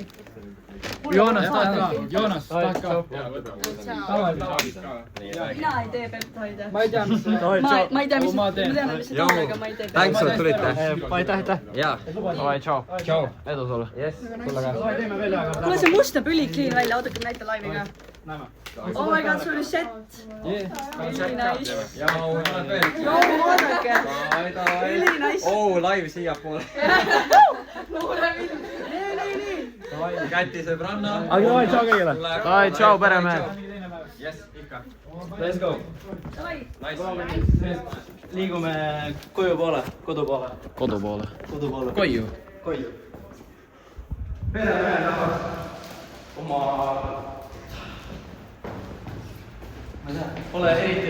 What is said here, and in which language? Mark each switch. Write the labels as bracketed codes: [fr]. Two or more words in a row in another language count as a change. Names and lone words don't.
[et] Joonas, tahad ka? Joonas, tahad ka? Mina ei tee peptoide. Ma ei tea, mis see... Ma ei tea, mis see on, aga ma ei tee peptoide. Thanks, et tulite. Aitäh. Jaa. Davai, tšau. Edu sulle. Kuule, see must näeb ülikliin välja. Oodake, näita laivi ka. [en] Oh my god, [et] sul oli set. Üli nice. Vaadake. Üli nice. Live siiapoole. Nii. Käti sõbranna. Aga davai, tšau kõigile. Davai, tšau, peremehed. Yes, ikka. [en] Let's go. [et] Liigume koju poole, kodu poole. Kodu poole. Koju. Peremehed tahavad oma... Ma ei tea, pole eriti...